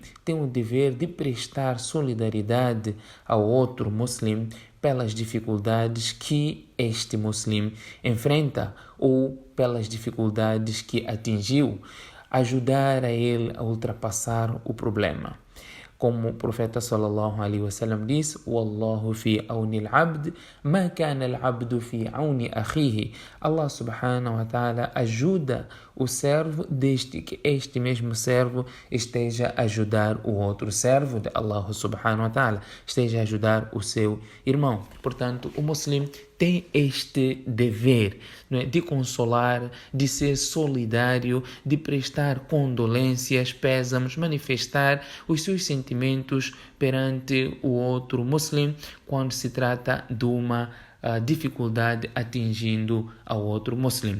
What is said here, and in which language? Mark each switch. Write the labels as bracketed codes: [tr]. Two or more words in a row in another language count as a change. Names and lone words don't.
[pt] Tem o dever de prestar solidariedade ao outro muslim pelas dificuldades que este muslim enfrenta ou pelas dificuldades que atingiu, ajudar a ele a ultrapassar o problema. Como o profeta [ar] صلى الله عليه وسلم diz, والله في عون العبد ما كان العبد في عون أخيه. الله سبحانه وتعالى [pt] ajuda o servo desde que este mesmo servo esteja a ajudar o outro servo de [ar] الله سبحانه وتعالى, [pt] esteja a ajudar o seu irmão. Portanto, o muslim tem este dever, não é, de consolar, de ser solidário, de prestar condolências, pésamos, manifestar os seus sentimentos perante o outro muslim quando se trata de uma dificuldade atingindo ao outro muslim.